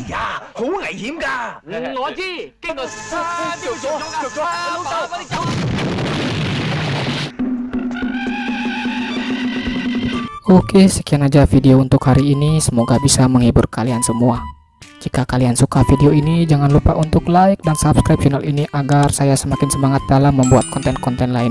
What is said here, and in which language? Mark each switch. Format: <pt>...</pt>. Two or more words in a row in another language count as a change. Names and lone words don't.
<yue>好危險㗎！我知，經過3條左㗎，老豆快啲走！</yue> <id>Oke, sekian aja video untuk hari ini. Semoga bisa menghibur kalian semua. Jika kalian suka video ini, jangan lupa untuk like dan subscribe channel ini agar saya semakin semangat dalam membuat konten-konten lainnya.</id>